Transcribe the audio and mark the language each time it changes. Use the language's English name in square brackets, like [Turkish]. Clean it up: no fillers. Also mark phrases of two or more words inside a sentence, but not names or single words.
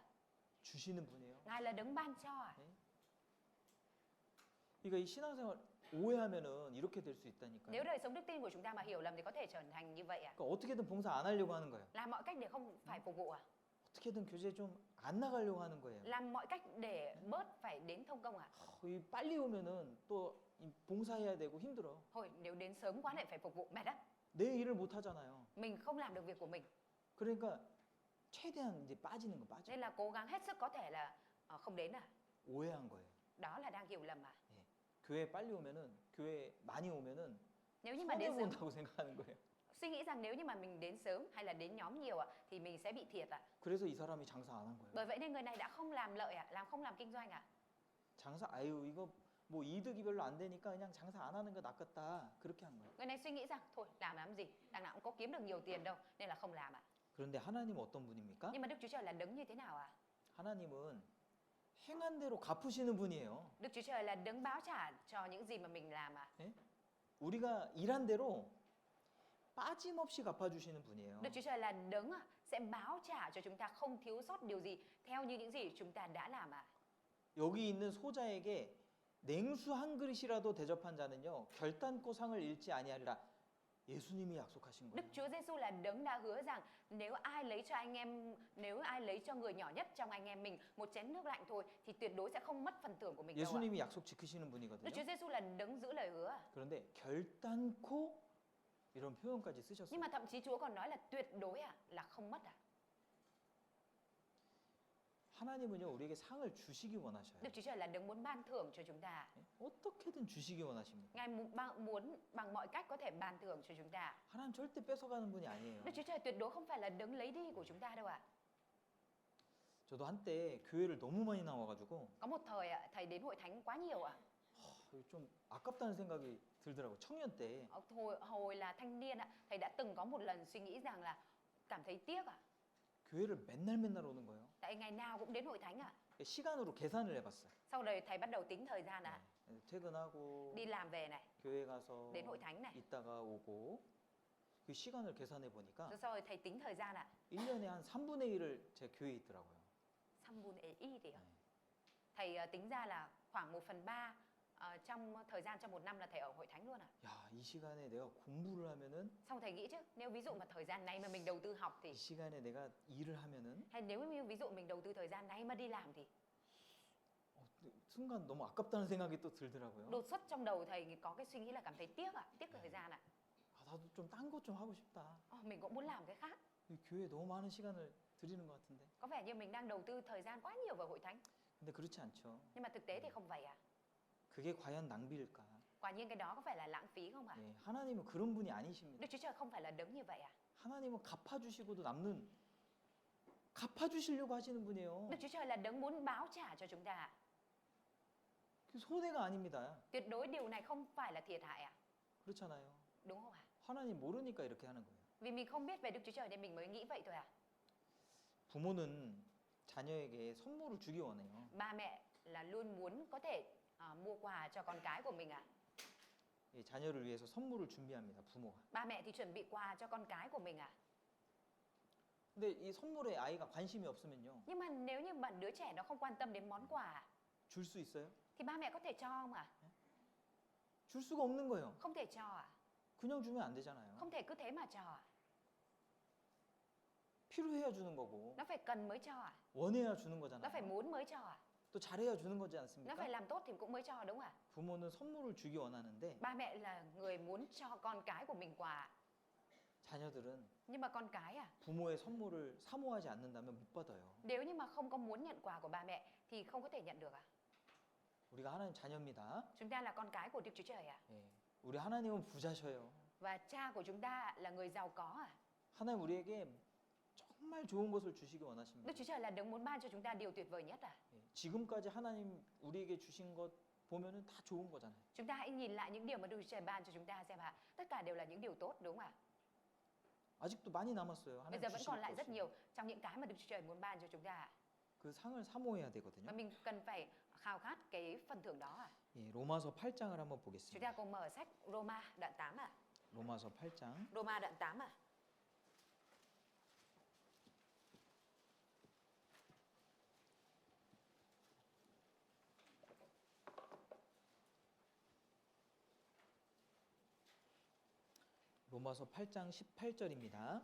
[Korean] 주시는 분이에요. [Vietnamese] Ngài là đấng ban cho ạ. [Korean] 그러니까 이 신앙생활 오해하면은 이렇게 될 수 있다니까요. [Vietnamese] Nếu đời sống đức tin của chúng ta mà hiểu lầm thì có thể trở thành như vậy ạ. [Korean] 그러니까 어떻게든 봉사 안 하려고 하는 거예요. [Vietnamese] Làm mọi cách để không phải phục vụ ạ. [Korean] 어떻게든 교제 좀 안 나가려고 하는 거예요. [Vietnamese] Làm mọi cách để bớt phải đến thông công ạ. [Korean] 이 빨리 오면은 또 이 봉사해야 되고 힘들어. [Vietnamese] Thôi nếu đến sớm quá lại phải phục vụ mệt á. [Korean] 내 일을 못 하잖아요. [Vietnamese] Mình không làm được việc của mình. [Korean] 그러니까 최대한 이제 빠지는 거 빠져. [Vietnamese] Nên là cố gắng hết sức có thể là không đến à. [Korean] 오해한 거예요. [Vietnamese] Đó là đang hiểu lầm à. [Korean] 교회 빨리 오면은 교회 많이 오면은 [Vietnamese] Nếu như mà [Korean] 손해 [Vietnamese] đến sớm, [Korean] 본다고 생각하는 거예요. [Vietnamese] suy nghĩ rằng nếu như mà mình đến sớm hay là đến nhóm nhiều ạ thì mình sẽ bị thiệt ạ. [Korean] 그래서 이 사람이 장사 안 한 거예요. [Vietnamese] Bởi vậy nên người này đã không làm lợi ạ, không làm kinh doanh ạ. [Korean] 장사 아유 이거 뭐 이득이 별로 안 되니까 그냥 장사 안 하는 거 낫겠다. 그렇게 한 거예요. [Vietnamese] Người này suy nghĩ rằng thôi làm gì, đằng nào cũng có kiếm được nhiều tiền đâu nên là không làm ạ. [Korean] 그런데 하나님은 어떤 분입니까? [Vietnamese] Nhưng mà Đức Chúa Trời là đấng như thế nào ạ? [Korean] 하나님은 행한 대로 갚으시는 분이에요. [Vietnamese] Đức Chúa Trời là đấng báo trả cho những gì mà mình làm ạ. [Korean] 우리가 일한 대로 빠짐없이 갚아주시는 분이에요. [Vietnamese] Đức Chúa Trời là đấng sẽ báo trả cho chúng ta không thiếu sót điều gì theo như những gì chúng ta đã làm ạ. [Korean] 여기 있는 소자에게 냉수 한 그릇이라도 대접한 자는요 결단코 상을 잃지 아니하리라. 예수님이 약속하신 [Vietnamese] Đức [Korean] 거예요. [Vietnamese] Chúa Giêsu là đấng đã hứa rằng nếu ai lấy cho người nhỏ nhất trong anh em mình một chén nước lạnh thôi thì tuyệt đối sẽ không mất phần thưởng của mình đâu ạ. [Korean] 예수님이 약속 지키시는 [Vietnamese] Đức [Korean] 분이거든요. [Vietnamese] Chúa Giêsu là đấng giữ lời hứa ạ. [Korean] 그런데 결단코 이런 표현까지 [Vietnamese] Nhưng [Korean] 쓰셨어요. [Vietnamese] mà thậm chí Chúa còn nói là tuyệt đối là không mất ạ. [Korean] 하나님은요 우리에게 상을 주시기 원하셔요. [Vietnamese] Đức Chúa Trời là đấng muốn ban thưởng cho chúng ta. [Korean] 어떻게든 주시기 원하십니다. [Vietnamese] Ngài muốn bằng mọi cách có thể ban thưởng cho chúng ta. [Korean] 하나님 절대 뺏어가는 분이 아니에요. [Vietnamese] Đức Chúa Trời tuyệt đối không phải là đấng lấy đi của chúng ta đâu ạ. [Korean] 저도 한때 교회를 너무 많이 나와가지고 [Vietnamese] Có một thời thầy đến hội thánh quá nhiều ạ. [Korean] 좀 아깝다는 생각이 들더라고요. 청년 때. [Vietnamese] Hồi là thanh niên ạ, thầy đã từng có một lần suy nghĩ rằng là cảm thấy tiếc ạ. [Korean] 교회를 맨날 오는 거예요. [Vietnamese] Tại ngày nào cũng đến hội thánh ạ. [Korean] 시간으로 계산을 해봤어요. [Vietnamese] Sau đấy thầy bắt đầu tính thời gian ạ. [Korean] 퇴근하고 [Vietnamese] Đi làm về này, [Korean] 교회 가서 [Vietnamese] đến hội thánh này. [Korean] 있다가 오고 그 시간을 계산해 보니까 [Vietnamese] Rồi sau rồi thầy tính thời gian ạ. [Korean] 1년에 한 3분의 1을 제 교회에 있더라고요. [Vietnamese] Sambun ý thì ạ. Thầy tính ra là khoảng 1/3 trong thời gian trong một năm là thầy ở hội thánh luôn ạ. [Korean] 야, 이 시간에 내가 공부를 하면은 [Vietnamese] Xong thầy nghĩ chứ, nếu ví dụ mà thời gian này mà mình đầu tư học thì [Korean] 이 시간에 내가 일을 하면은 [Vietnamese] hay nếu như ví dụ mình đầu tư thời gian này mà đi làm thì [Korean] 순간 너무 아깝다는 생각이 또 들더라고요. [Vietnamese] đột xuất trong đầu thầy có cái suy nghĩ là cảm thấy tiếc ạ, tiếc thời gian ạ. [Korean] 아, 나도 좀 딴 것 좀 하고 싶다. [Vietnamese] Mình cũng muốn làm cái khác. [Korean] 이 교회에 너무 많은 시간을 드리는 것 같은데. [Vietnamese] Có vẻ như mình đang đầu tư thời gian quá nhiều vào hội thánh. [Korean] 근데 그렇지 않죠. [Vietnamese] Nhưng mà thực tế thì không vậy ạ. [Korean] 그게 과연 낭비일까? [Vietnamese] Quả nhiên cái đó có phải là lãng phí không ạ? [Korean] 예, 하나님은 그런 분이 아니십니다. [Vietnamese] Đức Chúa Trời không phải là đấng như vậy ạ. [Korean] 하나님은 갚아주시고도 남는 갚아주시려고 하시는 분이에요. [Vietnamese] Đức Chúa Trời là đấng muốn báo trả cho chúng ta ạ. [Korean] 그 손해가 아닙니다. [Vietnamese] Tuyệt đối điều này không phải là thiệt hại ạ. [Korean] 그렇잖아요. [Vietnamese] Đúng không ạ? [Korean] 하나님 모르니까 이렇게 하는 거예요. [Vietnamese] Vì mình không biết về Đức Chúa Trời nên mình mới nghĩ vậy thôi ạ. [Korean] 부모는 자녀에게 선물을 주기 원해요. [Vietnamese] Ba mẹ là luôn muốn có thể mua quà cho con cái của mình ạ. [Korean] 예, 자녀를 위해서 선물을 준비합니다. 부모가. [Vietnamese] Ba mẹ thì chuẩn bị quà cho con cái của mình ạ. [Korean] 근데 이 선물에 아이가 관심이 없으면요. [Vietnamese] Nhưng mà nếu như bạn đứa trẻ nó không quan tâm đến món quà [Korean] 줄 수 있어요? [Vietnamese] thì ba mẹ có thể cho không ạ? [Korean] 줄 수가 없는 거예요. [Vietnamese] Không thể cho à? [Korean] 그냥 주면 안 되잖아요. [Vietnamese] Không thể cứ thế mà cho à? [Korean] 필요해야 주는 거고 [Vietnamese] Nó phải cần mới cho à? [Korean] 원해야 주는 [Vietnamese] Nó phải [Korean] 거잖아요. [Vietnamese] muốn mới cho à? [Korean] 또 잘해야 주는 거지 [Vietnamese] Nó [Korean] 않습니까? [Vietnamese] phải làm tốt thì cũng mới cho đúng không ạ? [Korean] 부모는 선물을 주기 원하는데 [Vietnamese] Ba mẹ là người muốn cho con cái của mình quà. [Korean] 자녀들은 [Vietnamese] Nhưng mà con cái à, [Korean] 부모의 선물을 사모하지 않는다면 못 받아요. [Vietnamese] nếu như mà không có muốn nhận quà của ba mẹ thì không có thể nhận được à? [Korean] 우리가 하나님 자녀입니다. [Vietnamese] Chúng ta là con cái của Đức Chúa Trời à? [Korean] 예. 우리 하나님은 부자셔요. [Vietnamese] Và cha của chúng ta là người giàu có à? [Korean] 하나님 우리에게 정말 좋은 것을 주시기 [Vietnamese] Đức [Korean] 원하십니다. [Vietnamese] Chúa Trời là đấng muốn ban cho chúng ta điều tuyệt vời nhất à? [Korean] 예. 지금까지 하나님 우리에게 주신 것 보면은 다 좋은 거잖아요. [Vietnamese] Chúng ta hãy nhìn lại những điều mà Đức Chúa Trời ban cho chúng ta xem ạ. Tất cả đều là những điều tốt đúng không ạ? [Korean] 아직도 많이 남았어요. [Vietnamese] Bây [Korean] 하나님 [Vietnamese] giờ vẫn [Korean] 주실 [Vietnamese] còn lại rất [Korean] 것이. [Vietnamese] nhiều trong những cái mà Đức Chúa Trời muốn ban cho chúng ta ạ. [Korean] 그 상을 사모해야 [Vietnamese] Và [Korean] 되거든요. [Vietnamese] mình cần phải khao khát cái phần thưởng đó ạ. [Korean] 예, 로마서 8장을 한번 [Vietnamese] Chúng ta [Korean] 보겠습니다. [Vietnamese] cùng mở sách Roma đoạn 8 ạ. [Korean] 로마서 8장 [Vietnamese] Roma đoạn 8 ạ. [Korean] 로마서 8장 18절입니다.